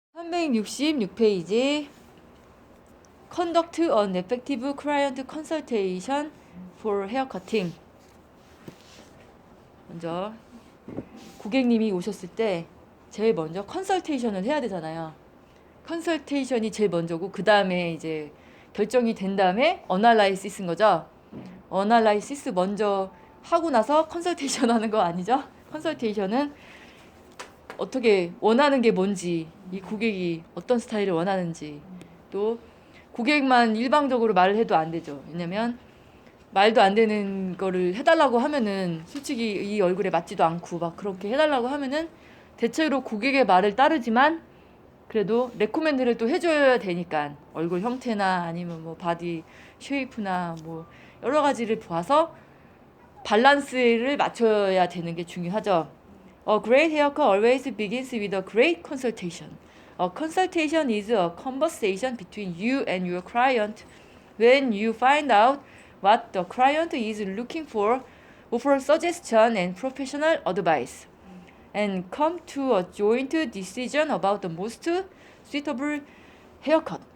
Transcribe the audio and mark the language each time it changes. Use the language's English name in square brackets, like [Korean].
[English] 366페이지 Conduct an effective client consultation for haircutting. [Korean] 먼저 고객님이 오셨을 때 제일 먼저 컨설테이션을 해야 되잖아요. 컨설테이션이 제일 먼저고 그 다음에 이제 결정이 된 다음에 어널라이시스인 거죠. 어널라이시스 먼저 하고 나서 컨설테이션 하는 거 아니죠? 컨설테이션은 어떻게 원하는 게 뭔지, 이 고객이 어떤 스타일을 원하는지, 또 고객만 일방적으로 말을 해도 안 되죠. 왜냐면 말도 안 되는 거를 해달라고 하면은 솔직히 이 얼굴에 맞지도 않고 막 그렇게 해달라고 하면은 대체로 고객의 말을 따르지만 그래도 레코멘드를 또 해줘야 되니까 얼굴 형태나 아니면 뭐 바디 쉐이프나 뭐 여러 가지를 봐서 밸런스를 맞춰야 되는 게 중요하죠. [English] A great haircut always begins with a great consultation. A consultation is a conversation between you and your client. When you find out what the client is looking for, offer suggestion and professional advice, and come to a joint decision about the most suitable haircut.